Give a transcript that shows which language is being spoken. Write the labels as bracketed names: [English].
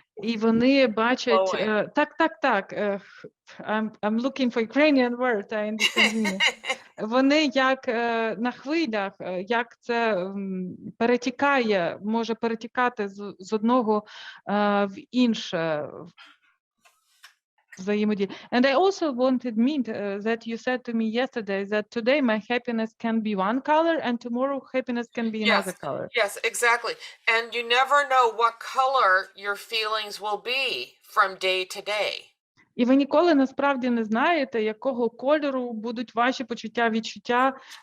[Ukrainian] І вони бачать, так, [English] I'm looking for Ukrainian word, I understand. [Ukrainian] Вони як на хвилях, як це перетікає, може перетікати з одного в інше взаємодію. [English] And I also wanted that you said to me yesterday that today my happiness can be one color and tomorrow happiness can be another color. Yes, exactly. And you never know what color your feelings will be from day to day. [Ukrainian] І ви ніколи насправді не знаєте, якого кольору будуть ваші почуття, відчуття,